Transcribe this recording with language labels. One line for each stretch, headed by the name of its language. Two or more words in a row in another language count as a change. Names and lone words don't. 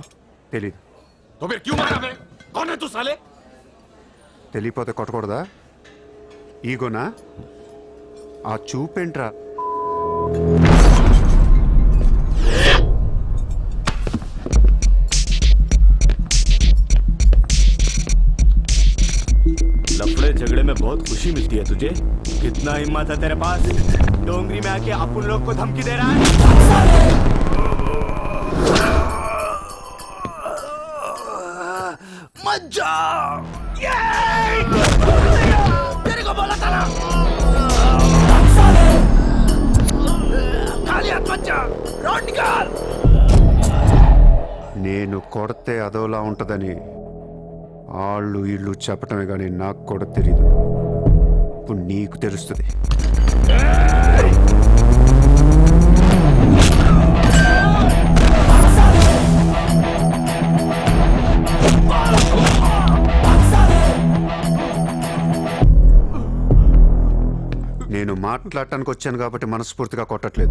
Telugu: తెలీదు.
Hindi: तो फिर क्यों मारा बे? कौन है तू साले?
Telugu: తెలియపోతే కొట్టకూడదా? ఈగోనా? ఆ చూపేంట్రా?
Hindi: लफड़े झगड़े में बहुत खुशी मिलती है तुझे. कितना हिम्मत है तेरे पास? डोंगरी में आके अपन लोग को धमकी दे रहा है. मत जा. तेरे को बोला था ना, खाली हाथ मत जा. रॉड निकाल.
Telugu: నేను కొడితే అదోలా ఉంటుందని వాళ్ళు వీళ్ళు చెప్పటమే కానీ నాకు కూడా తెలియదు. ఇప్పుడు నీకు తెలుస్తుంది. నేను మాట్లాడటానికి వచ్చాను కాబట్టి మనస్ఫూర్తిగా కొట్టట్లేదు.